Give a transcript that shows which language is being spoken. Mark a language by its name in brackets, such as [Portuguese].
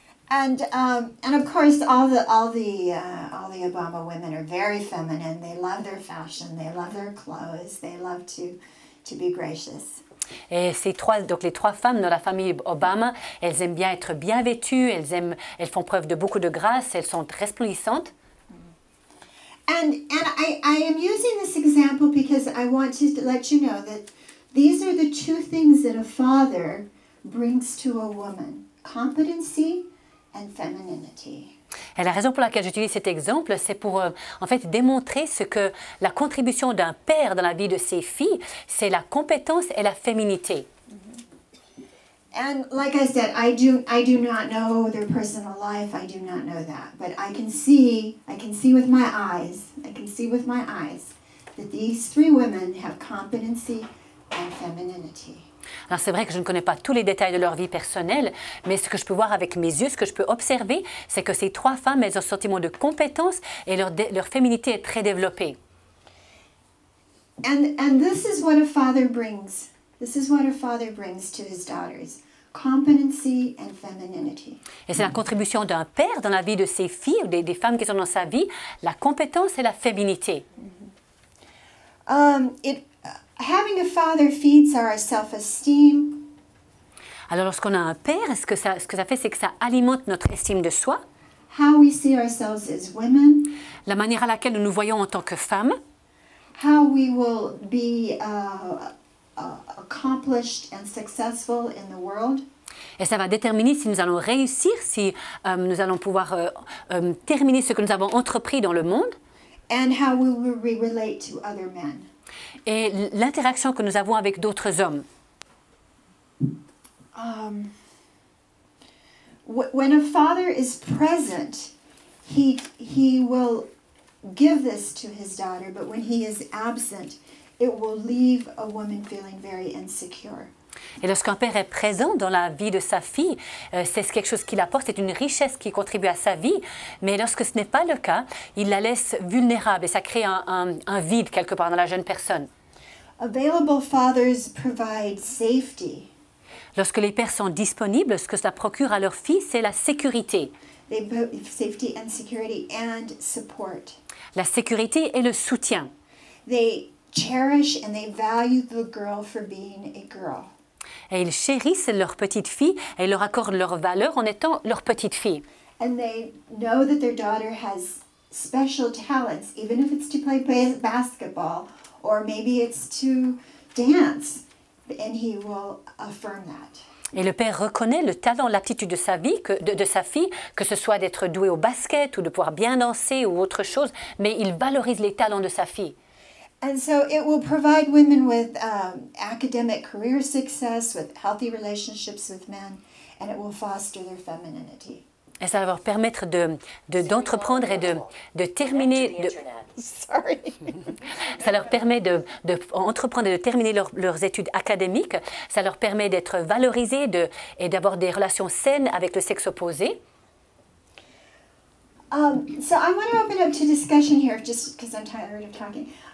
[English] And of course, all the Obama women are very feminine. They love their fashion. They love their clothes. They love to be gracious. [French] Et les trois femmes dans la famille Obama, elles aiment bien être bien vêtues, elles font preuve de beaucoup de grâce, elles sont resplendissantes. [English] And I am using this example because I want to let you know that these are the two things that a father brings to a woman: competency and femininity. [French] Et la raison pour laquelle j'utilise cet exemple, c'est pour en fait démontrer ce que la contribution d'un père dans la vie de ses filles, c'est la compétence et la féminité. [English] And like I said, I do not know their personal life. I do not know that, but I can see with my eyes. I can see with my eyes that these three women have competency and femininity. [French] Alors c'est vrai que je ne connais pas tous les détails de leur vie personnelle, mais ce que je peux voir avec mes yeux, ce que je peux observer, c'est que ces trois femmes, elles ont un sentiment de compétence et leur féminité est très développée. [English] And this is what a father brings. This is what a father brings to his daughters: competency and femininity. [French] Et c'est la contribution d'un père dans la vie de ses filles ou des femmes qui sont dans sa vie, la compétence et la féminité. [English] Having a father feeds our self-esteem. [French] Alors lorsqu'on a un père, ce que ça fait, c'est que ça alimente notre estime de soi. [English] How we see ourselves as women. [French] La manière à laquelle nous nous voyons en tant que femmes. [English] How we will be accomplished and successful in the world. [French] Et ça va déterminer si nous allons réussir, si nous allons pouvoir terminer ce que nous avons entrepris dans le monde. [English] And how we will relate to other men. [French] Et l'interaction que nous avons avec d'autres hommes. [English] When a father is present, he will give this to his daughter, but when he is absent, it will leave a woman feeling very insecure. [French] Et lorsqu'un père est présent dans la vie de sa fille, c'est quelque chose qu'il apporte, c'est une richesse qui contribue à sa vie. Mais lorsque ce n'est pas le cas, il la laisse vulnérable et ça crée un vide quelque part dans la jeune personne. [English] Available fathers provide safety. [French] Lorsque les pères sont disponibles, ce que cela procure à leur fille, c'est la sécurité. [English] Safety and security and support. [French] La sécurité et le soutien. [English] They cherish and they value the girl for being a girl. [French] Et ils chérissent leur petite fille et leur accordent leur valeur en étant leur petite fille. [English] And they know that their daughter has special talents, even if it's to play basketball, or maybe it's to dance, and he will affirm that. [French] Et le père reconnaît le talent, l'aptitude de sa vie, de sa fille, que ce soit d'être douée au basket ou de pouvoir bien danser ou autre chose, mais il valorise les talents de sa fille. [English] And so it will provide women with academic career success, with healthy relationships with men, and it will foster their femininity. [French] Et ça va leur permettre d'entreprendre et de terminer. [English] Sorry. [French] Ça leur permet d'entreprendre et de terminer leurs études académiques. Ça leur permet d'être valorisés et d'avoir des relations saines avec le sexe opposé. [English] So I want to open up to discussion here, just because I'm tired of talking.